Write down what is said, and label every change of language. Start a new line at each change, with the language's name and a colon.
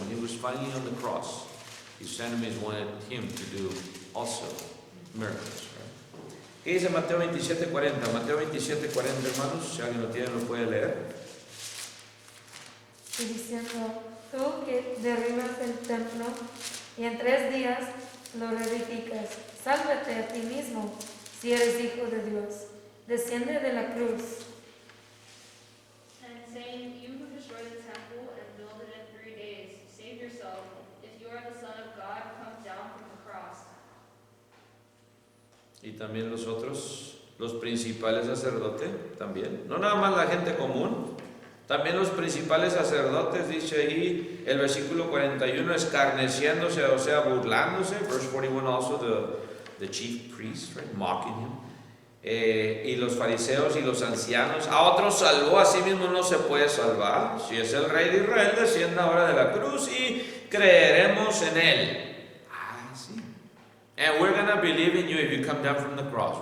English: When he was finally on the cross, his enemies wanted him to do also miracles.
Spanish: ¿Qué dice Mateo 27:40? Mateo 27:40, hermanos, si alguien lo tiene, lo puede leer. Y diciendo, tú que derribas el templo y en 3 días lo reedificas, sálvate a ti mismo, si eres hijo de Dios. Desciende de la cruz.
English: And saying, you who destroy the temple and build it in 3 days, save yourself. If you are the Son of God, come down from the cross.
Spanish: Y también los otros, los principales sacerdotes, también. No nada más la gente común, también los principales sacerdotes, dice ahí el versículo 41, escarneciéndose, o sea, burlándose.
English: Verse 41 also, the chief priests, right, mocking him.
Spanish: Y los fariseos y los ancianos. A otros salvó, a sí mismo no se puede salvar. Si es el rey de Israel, descienda ahora de la cruz y creeremos en él. Ah, sí.
English: And we're gonna believe in you if you come down from the cross.